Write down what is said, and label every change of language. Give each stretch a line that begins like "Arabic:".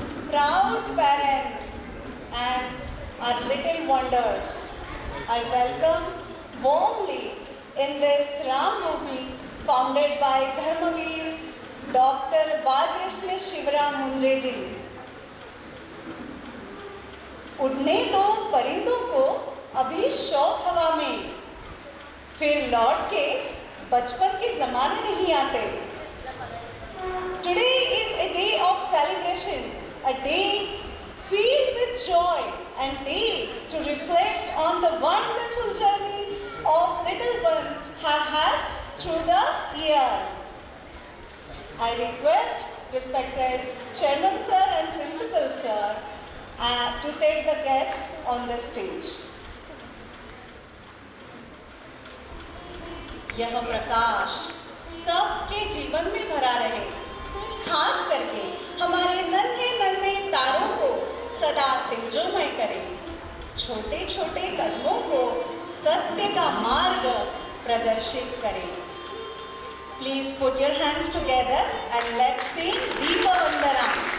English: proud parents and our little wonders, I welcome warmly in this Ram movie founded by Dharmavir Dr. Balkrishna Shivaram Munje ji.
Hindi: उड़ने दो परिंदों को अभी शौक हवा में, फिर लौट के बचपन के जमाने नहीं आते.
English: Today is a day of celebration, a day filled with joy and day to reflect on the wonderful journey of little ones have had through the year. I request respected Chairman Sir and Principal Sir to take the guests on the stage.
Hindi: यह प्रकाश सबके जीवन में भरा रहे, खास करके हमारे नन्हे नन्हे तारों को सदा तेजोमय करे, छोटे छोटे कदमों को सत्य का मार्ग प्रदर्शित करे.
English: Please put your hands together and let's sing Deepa Vandanam.